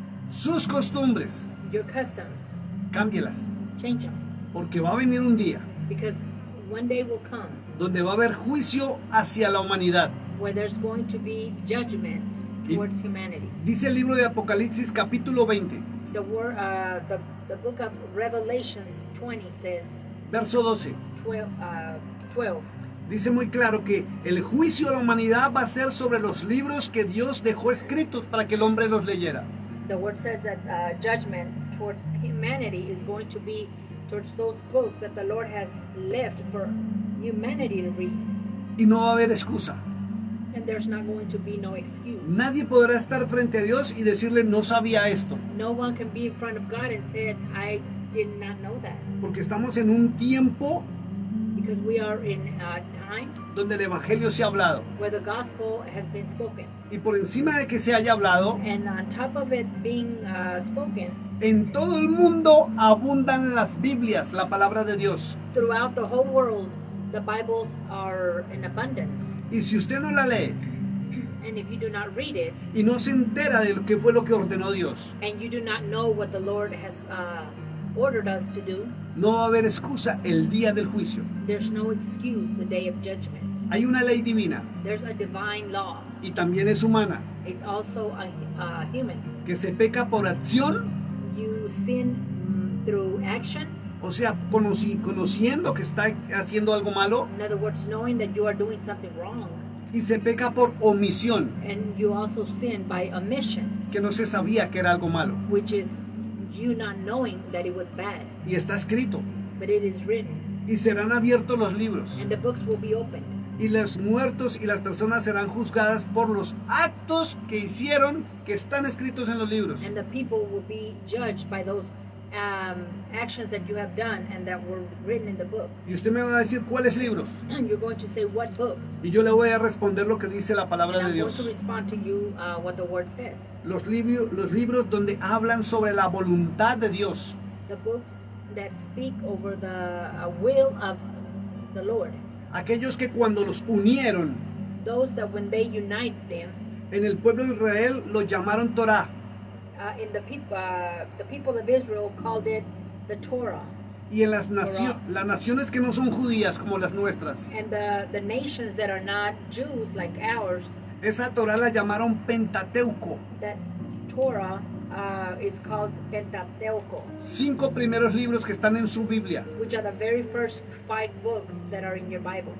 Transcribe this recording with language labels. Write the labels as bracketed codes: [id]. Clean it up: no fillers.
[es] sus costumbres, cámbielas, [en] change them. [es] porque va a venir un día [en] Because one day will come [es] donde va a haber juicio hacia la humanidad. [en] where there's going to be judgment towards humanity. [es] Dice el libro de Apocalipsis capítulo 20, [en] The word, the book of Revelations 20 says, [es] verso 12. [en] 12. [es] Dice muy claro que el juicio a la humanidad va a ser sobre los libros que Dios dejó escritos para que el hombre los leyera. [en] The word says that judgment towards humanity is going to be towards those books that the Lord has left for humanity to read. [es] Y no va a haber excusa. [en] And there's not going to be no excuse. [es] Nadie podrá estar frente a Dios y decirle no sabía esto. [en] No one can be in front of God and say, I did not know that. [es] Porque estamos en un tiempo [en] Because we are in a time [es] donde el Evangelio se ha hablado. [en] where the gospel has been spoken. [es] Y por encima de que se haya hablado, [en] And on top of it being spoken, [es] en todo el mundo abundan las Biblias, la palabra de Dios. [en] throughout the whole world, the Bibles are in abundance. [es] Y si usted no la lee [en] And if you do not read it, [es] y no se entera de lo que fue lo que ordenó Dios, [en] and you do not know what the Lord has ordered us to do, [es] no va a haber excusa el día del juicio. [en] there's no excuse the day of judgment. [es] Hay una ley divina [en] There's a divine law. [es] y también es humana, [en] It's also a human. [es] que se peca por acción, [en] You sin through action. [es] o sea, conociendo que está haciendo algo malo, [en] In other words, knowing that you are doing something wrong. [es] y se peca por omisión, [en] And you also sin by omission, [es] que no se sabía que era algo malo. [en] which is you not knowing that it was bad. [es] Y está escrito, [en] But it is written. [es] y serán abiertos los libros, [en] And the books will be opened. [es] y los muertos y las personas serán juzgadas por los actos que hicieron que están escritos en los libros. [en] And the people will be judged by those actions that you have done and that were written in the books. [es] Y usted me va a decir cuáles libros, [en] And you're going to say, what books? [es] y yo le voy a responder lo que dice la [en] And [es] palabra de [en] I'm going to [es] Dios. [en] respond to you what the word says. [es] Los libros donde hablan sobre la voluntad de Dios, [en] The books that speak over the will of the Lord. [es] aquellos que cuando los unieron [en] Those that when they unite them, [es] en el pueblo de Israel los llamaron Torah, [en] in the people of Israel called it the Torah. [es] y en las naciones que no son judías como las nuestras, [en] And the nations that are not Jews like ours, [es] esa Torah la llamaron Pentateuco. [en] that Torah is called Pentateuco, [es] 5 primeros libros que están en su Biblia, [en] which are the very first 5 books that are in your Bible.